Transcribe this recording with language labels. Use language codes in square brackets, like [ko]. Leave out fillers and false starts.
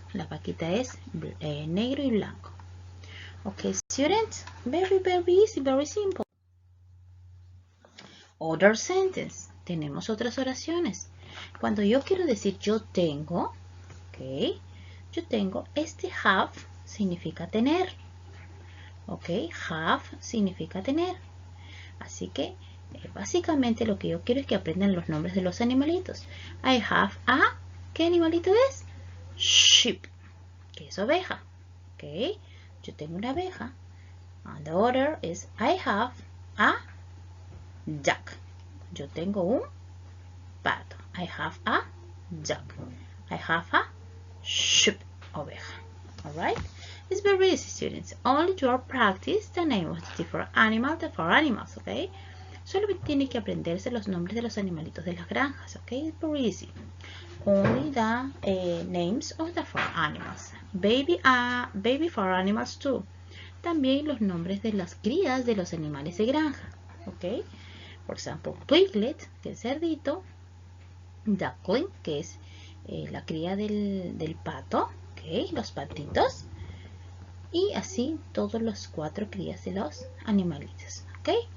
[es] La vaquita es negro y blanco. [en] Okay, students, very, very easy, very simple. Other sentence. [es] Tenemos otras oraciones. Cuando yo quiero decir yo tengo, ok, yo tengo, have significa tener, ok, have significa tener. Así que básicamente lo que yo quiero es que aprendan los nombres de los animalitos. [en] I have a, [es] ¿qué animalito es? Sheep, que es oveja, ok, yo tengo una abeja. [en] And the other is I have a duck, [es] yo tengo un pato. [en] I have a duck. I have a sheep, oveja. Alright? It's very easy, students. Only to practice the name of the different animals, the four animals, okay? [es] Solo tiene que aprenderse los nombres de los animalitos de las granjas, okay? [en] It's very easy. Only the names of the four animals. Baby four animals too. [es] También los nombres de las crías de los animales de granja, okay? Por ejemplo, piglet, que es cerdito. Duckling, que es la cría del pato, okay, los patitos, y así todos los 4 crías de los animalitos, ok.